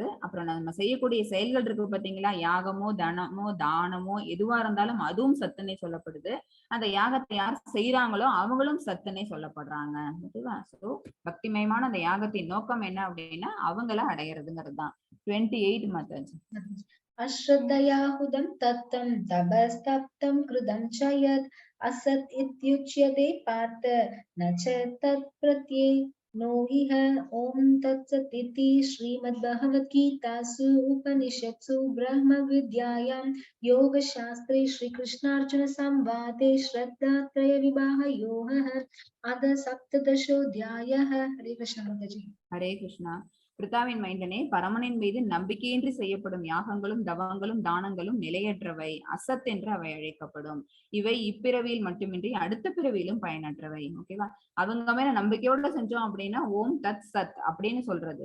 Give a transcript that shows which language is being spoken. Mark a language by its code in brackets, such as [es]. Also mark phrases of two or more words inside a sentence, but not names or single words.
[ta] அப்புறம் நம்ம செய்யக்கூடிய செயல்கள் இருக்கு பாத்தீங்களா, யாகமோ தனமோ தானமோ எதுவா இருந்தாலும் அதுவும் சத்துன்னே சொல்லப்படுது. அந்த யாகத்தை யார் செய்யறாங்களோ அவங்களும் சத்துன்னே சொல்லப்படுறாங்க. ஓகேவா? சோ பக்திமயமான அந்த யாகத்தின் நோக்கம் என்ன அப்படின்னா அவங்கள அடையிறதுங்கிறது தான். 28 மாதாஜி. [sa] अश्रद्धयाहुदं तत्तं तपस्तप्तं कृतं च यत् असत् इत्युच्यते पार्थ न च तत्प्रत्ये नो इह। ॐ तत्सदिति श्रीमद्भगवद्गीतासु उपनिषत्सु ब्रह्मविद्यायां योगशास्त्रे श्रीकृष्णार्जुनसंवादे श्रद्धात्रयविभागयोगः अथ सप्तदशोऽध्यायः। हरे कृष्ण माताजी। [ta] ஹரே கிருஷ்ணா. பிரித்தாவின் மைந்தனே, பரமனின் மீது நம்பிக்கையின்றி செய்யப்படும் யாகங்களும் தவங்களும் தானங்களும் நிலையற்றவை, அசத் என்று அவை அழைக்கப்படும். இவை இப்பிறவியில் மட்டுமின்றி அடுத்த பிறவியிலும் பயனற்றவை. ஓகேவா? அவங்க மேல நம்பிக்கையோட செஞ்சோம் அப்படின்னா [sa] ओम् तत् सत् [ta] அப்படின்னு சொல்றது.